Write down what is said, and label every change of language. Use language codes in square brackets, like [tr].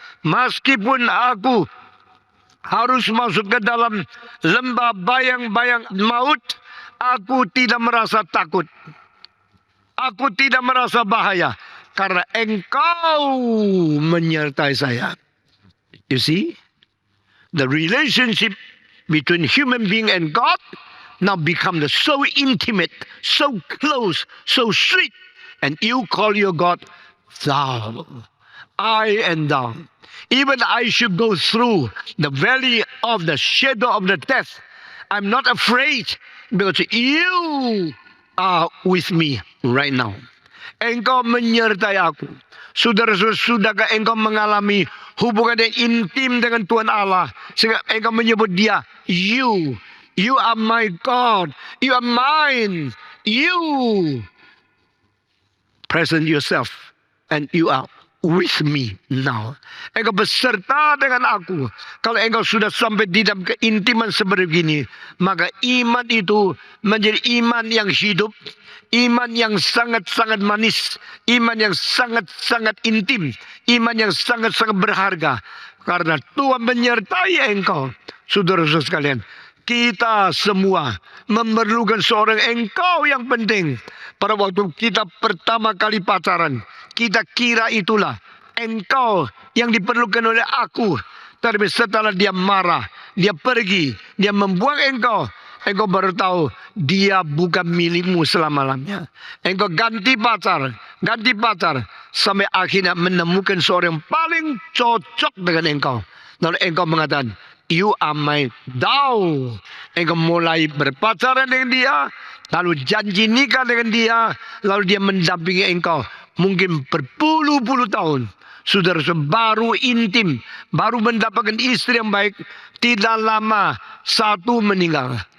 [id] Meskipun aku harus masuk ke dalam lembah bayang-bayang maut, aku tidak merasa takut. Aku tidak merasa bahaya karena Engkau menyertai saya. [en] You see, the relationship between human being and God now become so intimate, so close, so sweet. And you call your God thou. I and thou. Even I should go through the valley of the shadow of the death, I'm not afraid because you are with me right now. [id] Engkau menyertai aku. Saudara-saudara, sudahkah engkau mengalami hubungan yang intim dengan Tuhan Allah sehingga engkau menyebut Dia you? [en] You are my God. You are mine. You present yourself and you are with me now. [id] Engkau beserta dengan aku. Kalau engkau sudah sampai di dalam keintiman seperti ini, maka iman itu menjadi iman yang hidup, iman yang sangat-sangat manis, iman yang sangat-sangat intim, iman yang sangat-sangat berharga. Karena Tuhan menyertai engkau. Saudara-saudara sekalian, kita semua memerlukan seorang engkau yang penting. Pada waktu kita pertama kali pacaran, kita kira itulah engkau yang diperlukan oleh aku. Tapi setelah dia marah, dia pergi, dia membuang engkau, engkau baru tahu dia bukan milikmu selama-lamanya. Engkau ganti pacar, sampai akhirnya menemukan seorang yang paling cocok dengan engkau. Lalu engkau mengatakan, [en] you are my thou. [id] Engkau mulai berpacaran dengan dia, lalu janji nikah dengan dia, lalu dia mendampingi engkau mungkin berpuluh-puluh tahun. Saudara, baru intim, baru mendapatkan istri yang baik, tidak lama satu meninggal.